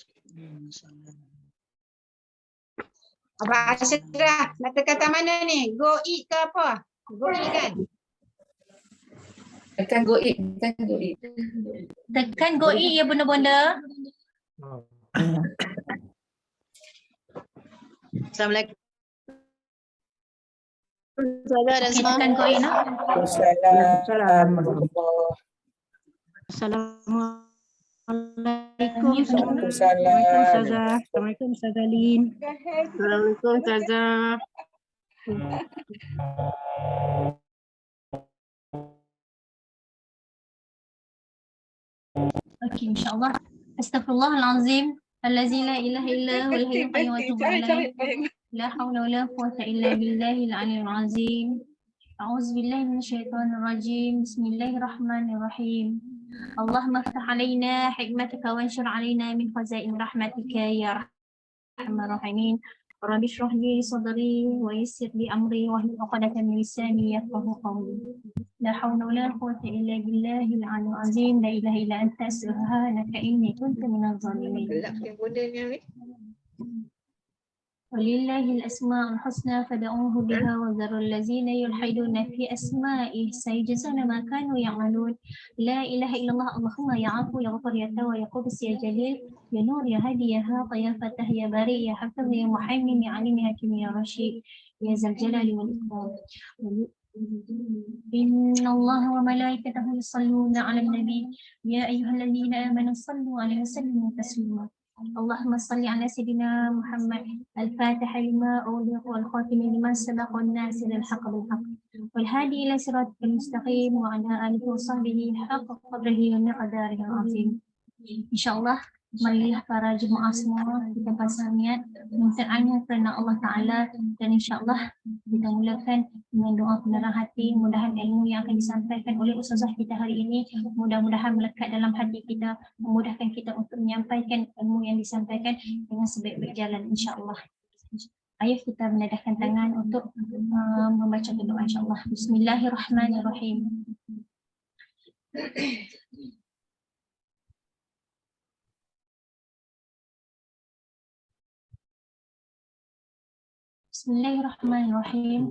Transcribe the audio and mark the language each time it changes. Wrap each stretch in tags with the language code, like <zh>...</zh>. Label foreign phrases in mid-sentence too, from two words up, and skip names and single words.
<ms>Abang Ashraf, kata-kata mana ni? Go eat ke apa? Go eat kan? Tekan go eat, tekan go eat. Tekan go eat ya bunda-bunda. Assalamualaikum. Okay, tekan go eat no. Assalamualaikum. Assalamualaikum Ustazah Lin. Assalamualaikum Ustazah. Okay, insyaAllah. Astaghfirullahalazim.</ms> <ar>الذي لا إله إلا هو الحي القيوم وأتوب إليه. لا حول ولا قوة إلا بالله العلي العظيم. أعوذ بالله من الشيطان الرجيم. بسم الله الرحمن الرحيم. اللهم افتح علينا حكمتك وانشر علينا من خزائن رحمتك يا أرحم الراحمين. رب اشرح لي صدري ويسر لي أمري واحلل عقدة من لساني يفقهوا قولي. لا حول ولا قوة إلا بالله العلي العظيم. لا إله إلا أنت سبحانك إني كنت من الظالمين. ولله الأسماء الحسنى فادعوه بها وذروا الذين يلحدون في أسمائه سيجزون ما كانوا يعملون. لا إله إلا الله اللهم يا عفو يا غفور يا تواب يا قدوس يا جليل يا نور يا هادي يا حق يا فتاح يا باري يا حفيظ يا مهيمن يا عليم يا حكيم يا رشيد يا ذا الجلال والإكرام. إن الله وملائكته يصلون على النبي يا أيها الذين آمنوا صلوا عليه وسلموا تسليما. اللهم صل على سيدنا محمد الفاتح لما أغلق والخاتم لما سبق والناصر الحق بالحق والهادي إلى صراط المستقيم وعلى آله وصحبه حق قدره ومقداره العظيم.</ar> <ms>Insyaallah marilah para jemaah semua kita pasang niat minta kerana Allah Taala dan insyaallah kita mulakan dengan doa penerang hati. Mudah-mudahan ilmu yang akan disampaikan oleh ustazah kita hari ini mudah-mudahan melekat dalam hati kita, memudahkan kita untuk menyampaikan ilmu yang disampaikan dengan sebaik-baik jalan insyaallah. Ayo kita menadahkan tangan untuk membaca doa insyaallah. Bismillahirrahmanirrahim. Bismillahirrahmanirrahim.</ms>